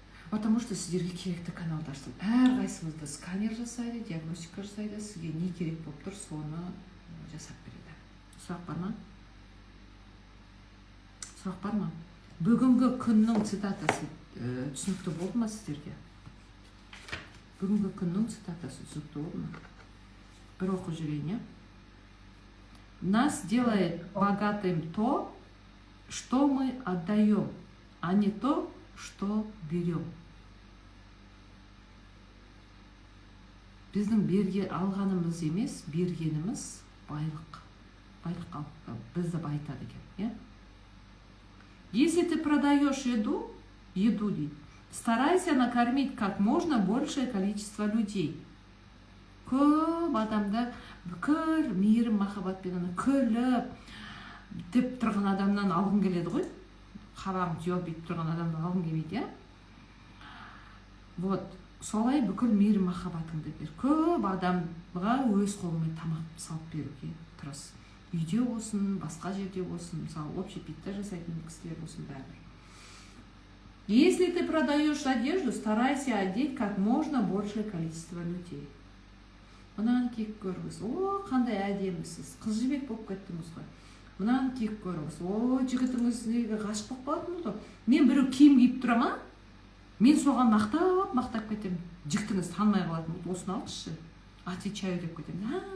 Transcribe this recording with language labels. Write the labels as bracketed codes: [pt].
[ru] Потому что [kk] сіздерге керекті каналды аштым. Әрқайсыңызды сканер жасайды, диагностика жасайды, сізге не керек болып тұр, соны жасап береді. Сұрақ бар ма? Сұрақ бар ма? Бүгінгі күннің цитатасы түсінікті болды ма сіздерге? Бүгінгі күннің цитатасы түсінікті болды ма? Бір оқып жүрейін, я? [ru] Нас делает богатым то, что мы отдаем, а не то, что берем. [kk] Біздің алғанымыз емес, бергеніміз байлық. Байлық бізді байытады екен, я? [ru] Если ты продаешь еду, [kk] дейді, [ru] Старайся накормить как можно большее количество людей. [kk] Көп адамды бүкіл мейірім махаббатпен күліп деп тұрған адамнан алғың келеді ғой. Қабағын түйіп бүйтіп тұрған адамнан алғың келмейді, иә? [ru] Вот, [kk] солай бүкіл мейірім махаббатыңды бер. Көп адамға өз қолыңмен тамақ салып беруге тырыс. Үйде болсын, басқа жерде болсын, мысалы, общепитта жасайтын кісілер болсын бәрібір. [ru] Если ты продаешь одежду, старайся одеть как можно большее количество людей. [kk] Мынаны киіп көріңіз. О, қандай әдемісіз. Қыз жібек болып кеттіңіз ғой. Мынаны киіп көріңіз. О, жігітіңіз ғашық болып қалдыңыз ғой. Мен біреу киім киіп тұра ма? Мен соған мақтап кетемін. Жігітіңіз танымай қалатын. Осыны алыңызшы. [ru] Отвечаю [kk] деп кетемін.